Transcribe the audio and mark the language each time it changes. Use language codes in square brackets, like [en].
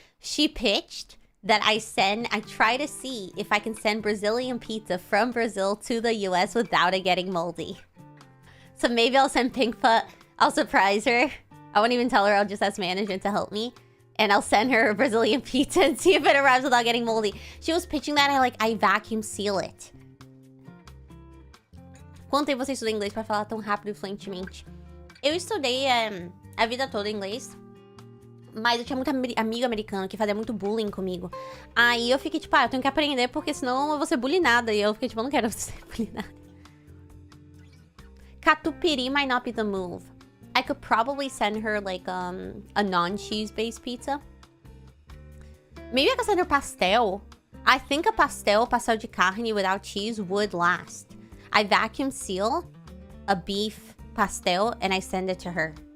[en] She pitched that I try to see if I can send Brazilian pizza from Brazil to the US without it getting moldy. So maybe I'll send Pinkfoot. I'll surprise her. I won't even tell her. I'll just ask management to help me. And I'll send her a Brazilian pizza and see if it arrives without getting moldy. She was pitching that I vacuum seal it. [pt] Quanto tempo você estuda inglês pra falar tão rápido e fluentemente? Eu estudei a vida toda inglês. Mas eu tinha muito amigo americano que fazia muito bullying comigo. Aí eu fiquei tipo, eu tenho que aprender porque senão eu vou ser bullyingada. E eu fiquei tipo, eu não quero ser bullyingada. [en] Catupiry might not be the move. I could probably send her like a non-cheese based pizza. Maybe I could send her pastel. I think a pastel de carne without cheese would last. I vacuum seal a beef pastel and I send it to her.